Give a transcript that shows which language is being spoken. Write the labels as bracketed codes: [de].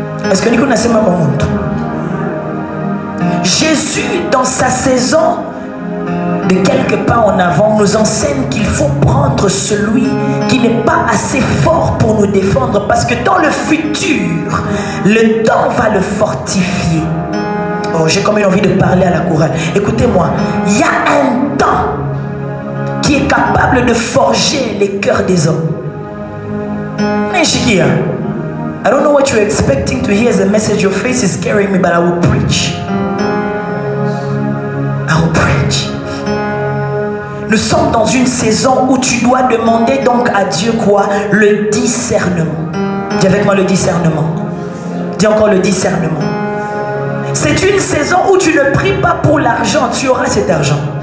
[fr] Est-ce que nous connaissons ma monde? Jésus, dans sa saison de quelques pas en avant, nous enseigne qu'il faut prendre celui qui n'est pas assez fort pour nous défendre, parce que dans le futur, le temps va le fortifier. Oh, j'ai comme une envie de parler à la chorale. Écoutez-moi, il y a un temps qui est capable de forger les cœurs des hommes. [en] Mais Shikia, I don't know what you're expecting to hear as a message. Your face is scaring me, but I will preach. I will preach. [fr] Nous sommes dans une saison où tu dois demander donc à Dieu quoi? Le discernement. Dis avec moi le discernement. Dis encore le discernement. C'est une saison où tu ne pries pas pour l'argent, tu auras cet argent.